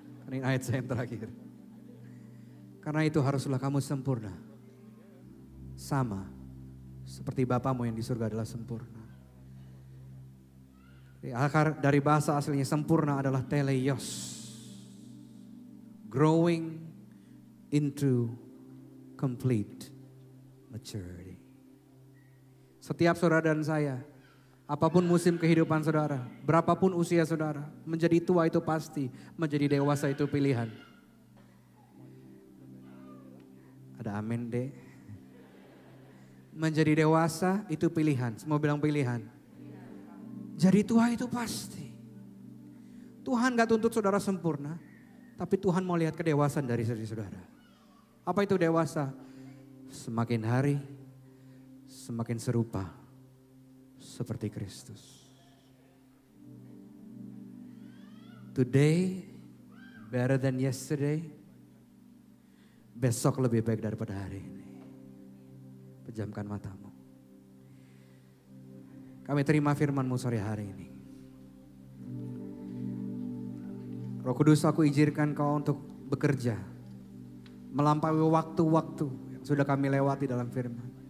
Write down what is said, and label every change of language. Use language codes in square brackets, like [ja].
[id] Ini ayat saya yang terakhir. Karena itu haruslah kamu sempurna. Sama seperti Bapamu yang di surga adalah sempurna. Akar dari bahasa aslinya sempurna adalah teleios. [en] Growing into complete maturity. [id] Setiap saudara dan saya, apapun musim kehidupan saudara, berapapun usia saudara, menjadi tua itu pasti, menjadi dewasa itu pilihan. Ada amin deh. Menjadi dewasa itu pilihan, semua bilang pilihan. Jadi tua itu pasti. Tuhan gak tuntut saudara sempurna, tapi Tuhan mau lihat kedewasaan dari saudara. Apa itu dewasa? Semakin hari, semakin serupa seperti Kristus. [en] Today better than yesterday. [id] Besok lebih baik daripada hari ini. Pejamkan matamu. Kami terima firman-Mu sore hari ini. Roh Kudus, aku izinkan Kau untuk bekerja. Melampaui waktu-waktu yang sudah kami lewati dalam firman.